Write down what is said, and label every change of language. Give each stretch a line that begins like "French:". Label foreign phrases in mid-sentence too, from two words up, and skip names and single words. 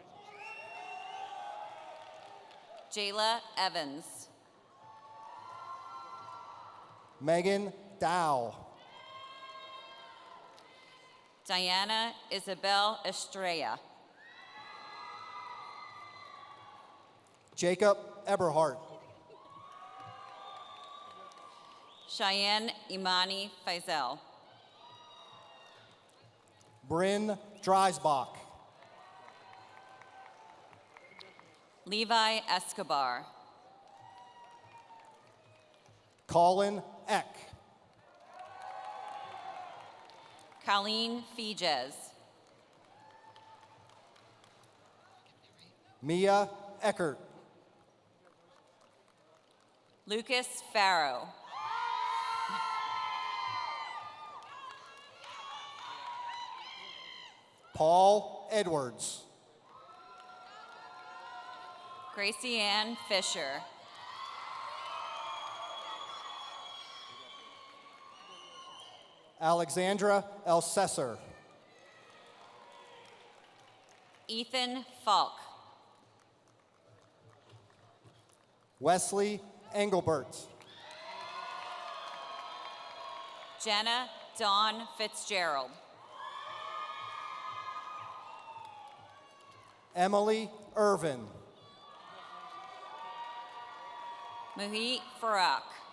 English: Jayla Evans. Megan Dow. Diana Isabel Estrella. Jacob Eberhardt. Cheyenne Imani Faisal. Bryn Dreisbach. Levi Escobar. Colin Eck. Colleen Fijes. Mia Eckert. Lucas Farrow. Paul Edwards. Gracie Ann Fisher. Alexandra Elsesser. Ethan Falk. Wesley Engelbert. Jenna Dawn Fitzgerald. Emily Irvin. Muhit Farak.